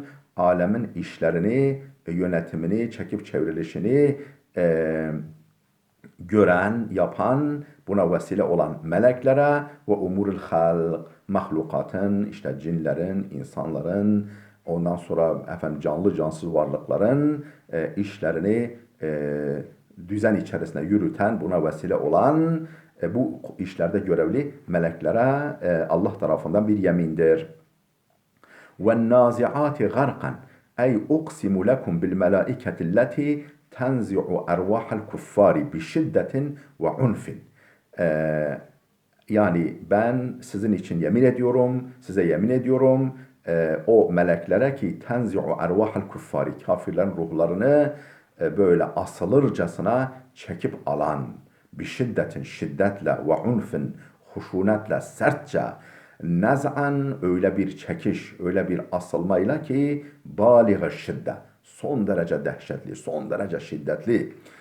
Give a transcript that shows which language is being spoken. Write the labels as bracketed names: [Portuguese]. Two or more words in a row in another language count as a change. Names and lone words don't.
[Turkish] Alemin işlerini, yönetimini, çekip çevrilişini gören, yapan, buna vesile olan meleklere ve [Arabic] أمور الخلق, [Turkish] mahlukatın, işte cinlerin, insanların, ondan sonra canlı cansız varlıkların işlerini düzen içerisinde yürüten, buna vesile olan bu işlerde görevli meleklere Allah tarafından bir yemindir. [Arabic] وَالنَّازِعَاتِ غَرْقًا أي أقسم لكم بالملائكة التي تنزع أرواح الكفار بشدة وعنف. [Turkish] Yani ben sizin için yemin ediyorum, size yemin ediyorum o meleklere ki [Arabic] تنزع أرواح الكفار, [Turkish] kafirlerin ruhlarını böyle asılırcasına çekip alan, bir şiddetle ve unfin, huşunetle, sertçe, nez'an, öyle bir çekiş, öyle bir asılmayla ki bâliğ şiddet, son derece dehşetli, son derece şiddetli.